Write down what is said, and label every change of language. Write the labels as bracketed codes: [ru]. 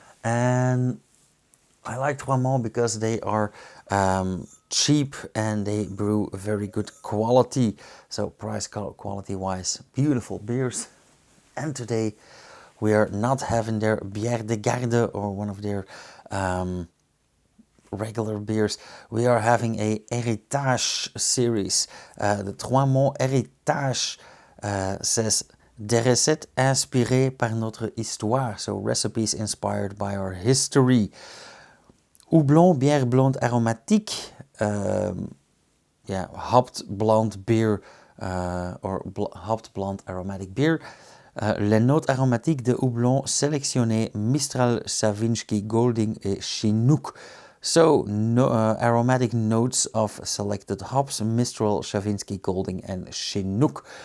[en] And I like Trois Monts because they are cheap and they brew very good quality. So price quality wise, beautiful beers. And today we are not having their Bière de Garde or one of their regular beers. We are having a Héritage series. The Trois Monts Héritage says [fr] des recettes inspirées par notre histoire. [en] So recipes inspired by our history. [fr] Houblon, bière blonde aromatique, [en] hopped blonde beer hopped blonde aromatic beer. [fr] Les notes aromatiques de houblon sélectionnées Mistral, Savinski, Golding et Chinook. [en] So, aromatic notes of selected hops, Mistral, Savinski, Golding and Chinook.